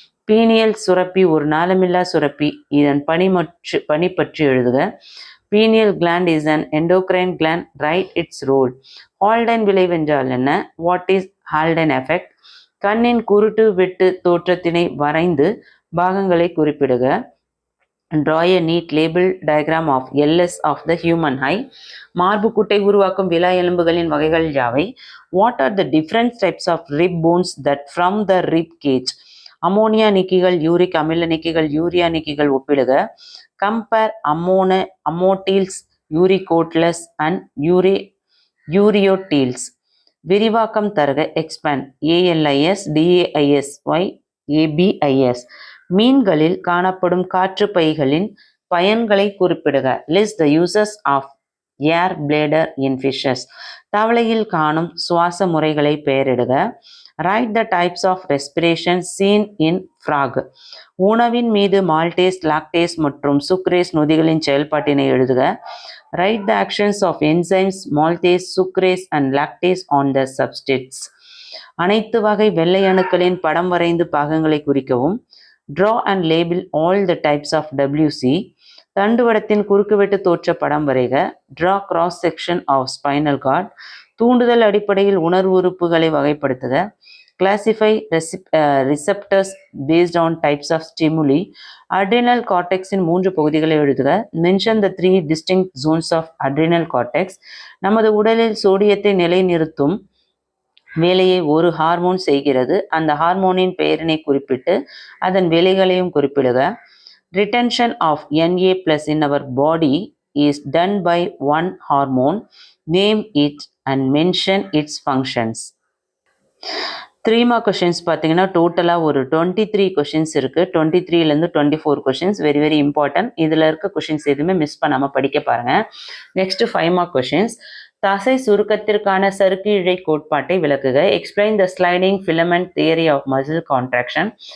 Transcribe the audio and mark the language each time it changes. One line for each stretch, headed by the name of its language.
Tamil: Pineal சுரப்பி ஒரு நாளமில்லா சுரப்பி, இதன் பணி பற்றி எழுதுக.
English: Pineal gland is an endocrine gland, write its role.
Tamil: Haldane விளைவென்றால் என்ன?
English: What is Haldane effect?
Tamil: கண்ணின் குருட்டு வெட்டு தோற்றத்தினை வரைந்து பாகங்களை குறிப்பிடுக.
English: Draw a neat label diagram of LS of the human eye.
Tamil: மார்புக்குட்டை உருவாக்கும் விலா எலும்புகளின் வகைகள் யாவை?
English: What are the different types of rib bones that from the rib cage?
Tamil: Ammonia நீக்கிகள், uric அமில நீக்கிகள், யூரியா நீக்கிகள் ஒப்பிடுக.
English: Compare ammonotelics, uricotelics and ureotelics.
Tamil: விரிவாக்கம் தருக.
English: expand. ALIS, DAIS, ABIS.
Tamil: மீன்களில் காணப்படும் காற்று பைகளின் பயன்களை குறிப்பிடுக.
English: List the uses of air bladder in fishes.
Tamil: தவளையில் காணும் சுவாச முறைகளை பெயரிடுக.
English: Write the types of respiration seen in frog.
Tamil: உணவின் மீது மால்டேஸ், லாக்டேஸ் மற்றும் சுக்ரேஸ் நொதிகளின் செயல்பாட்டினை எழுதுக.
English: Write the actions of enzymes maltase, sucrase and lactase on the substrates.
Tamil: அனைத்து வகை வெள்ளை அணுக்களின் படம் வரைந்து பாகங்களை குறிக்கவும்.
English: Draw and label all the types of WC.
Tamil: தண்டுவடத்தின் குறுக்குவெட்டு தோற்ற படம் வரைக.
English: Draw cross section of spinal cord.
Tamil: தூண்டுதல் அடிப்படையில் உணர்வு உறுப்புகளை வகைப்படுத்துக.
English: Classify receptors based on types of stimuli.
Tamil: Adrenal cortexin 3 பகுதிகளை எழுதுக.
English: Mention the 3 distinct zones of adrenal cortex.
Tamil: நமது உடலில் சோடியத்தை நிலைநிறுத்தும் வேலையை ஒரு ஹார்மோன் செய்கிறது. அந்த ஹார்மோனின் பெயரினை குறிப்பிட்டு அதன் வேலைகளையும் குறிப்பிடுக.
English: Retention of Na+ in our body is done by one hormone. Name it and mention its functions.
Tamil: 3 mark questions பார்த்தீங்கன்னா டோட்டலாக ஒரு 23 கொஷின்ஸ் இருக்குது. 23லேருந்து 24 கொஷின்ஸ்
English: Very very important.
Tamil: இதில் இருக்க கொஷின்ஸ் எதுவுமே மிஸ் பண்ணாமல் படிக்க பாருங்கள். Next 5 mark questions. தசை சுருக்கத்திற்கான சறுக்கு இழை கோட்பாட்டை விளக்குக.
English: Explain the sliding filament theory of muscle contraction.